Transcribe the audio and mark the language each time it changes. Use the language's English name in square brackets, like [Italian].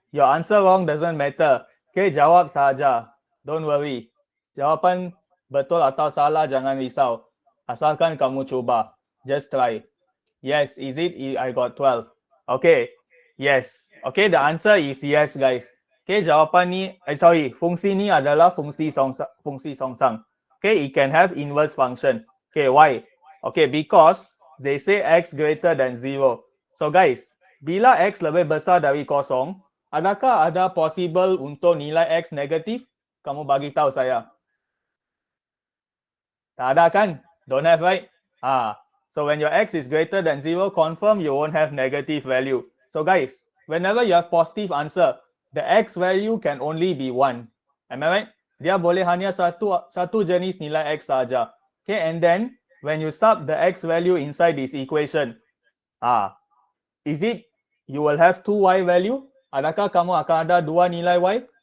[English] Your answer wrong doesn't matter. [Malay] Okay, jawab saja. [English] Don't worry. [Malay] Jawapan betul atau salah jangan risau. Asalkan kamu cuba. [English] Just try. Yes, is it? I got 12. Okay. Yes. Okay, the answer is yes, guys. [Malay] Okay, jawapan ni, fungsi ni adalah fungsi songsang. [English] Okay, it can have inverse function. Okay, why? Okay, because they say x greater than 0. [Malay] So guys, bila x lebih besar dari kosong, adakah ada possible untuk nilai x negatif? Kamu bagi tahu saya. Tak ada kan? [English] Don't have, right? So when your x is greater than 0, confirm you won't have negative value. So guys, whenever you have positive answer, the x value can only be 1. Am I right? [Malay] Dia boleh hanya satu jenis nilai x saja. [English] Okay, and then when you sub the x value inside this equation, is it you will have 2y value? [Malay] Adakah kamu akan ada 2 nilai y?